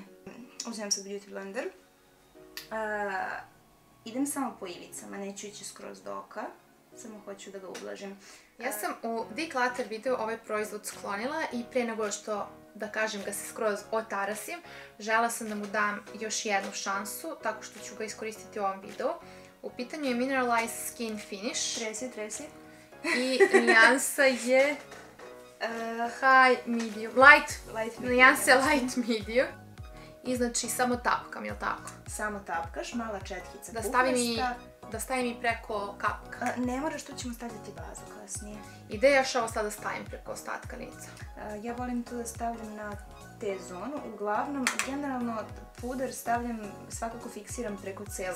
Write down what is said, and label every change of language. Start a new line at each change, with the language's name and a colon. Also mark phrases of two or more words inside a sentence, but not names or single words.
Serbian: Uzimam sad
English: beauty blender.
Serbian: Idem samo po ivicama, neću ići skroz do oka, samo hoću da ga ublažim. Ja sam u Declutter videu ovaj proizvod sklonila i pre nego što, da kažem, ga se skroz otarasim, žela sam da mu dam još jednu šansu, tako što ću ga iskoristiti u ovom videu. U pitanju je Mineralized Skin Finish. Tresi. I nijansa je
English: high medium, light,
Serbian: nijansa je
English: light medium.
Serbian: I znači samo tapkam, jel tako? Samo tapkaš, mala četkica pukasta. Da stavim i preko kapka. Ne moraš, tu ćemo stavljati bazu kasnije. I da još ovo sad da stavim preko ostatka lica? Ja volim to da stavljam na T-zonu. Uglavnom, generalno puder stavljam, svakako fiksiram preko celog.